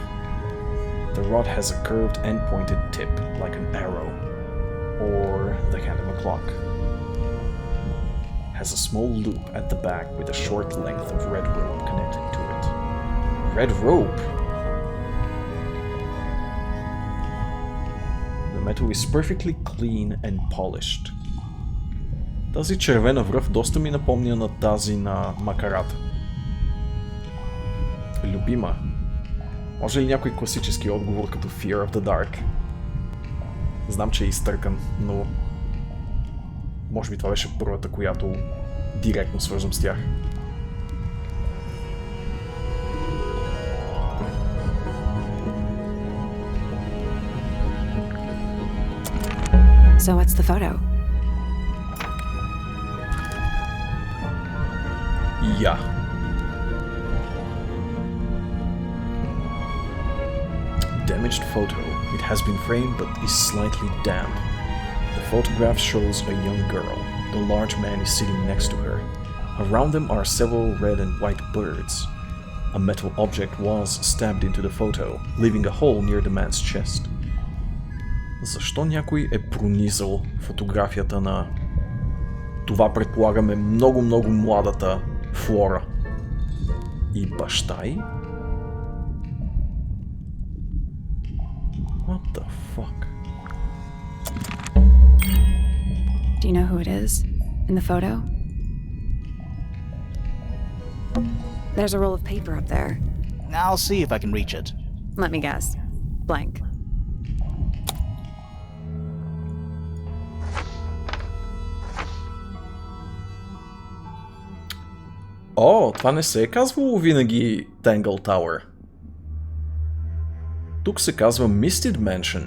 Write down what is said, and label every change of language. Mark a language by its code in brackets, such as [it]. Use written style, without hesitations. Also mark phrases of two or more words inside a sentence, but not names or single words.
[en] The rod has a curved and pointed tip, like an arrow, or the hand of a clock. It has a small loop at the back with a short length of red rope connected to it. Red rope! The metal is perfectly clean and polished. [bg] Тази червена връв доста ми напомня на тази на макарата. Любима. Може ли някой класически отговор като Fear of the Dark? Знам, че е изтъркан, но може би това беше първата, която директно свързвам с тях. [en] So what's the photo? Yeah. Damaged photo. It has been framed but is slightly damp. The photograph shows a young girl. A large man is sitting next to her. Around them are several red and white birds. A metal object was stabbed into the photo, leaving a hole near the man's chest. [bg] Защо някой е пронизал фотографията на това, предполагаме, много младата Флора и баща й? [en] What the fuck? Do you know who it is in the photo? There's a roll of paper up there. I'll see if I can reach it. Let me guess. Blank. [bg] О, това не се е казвало винаги Tangle Tower. Тук се казва Misted Mansion.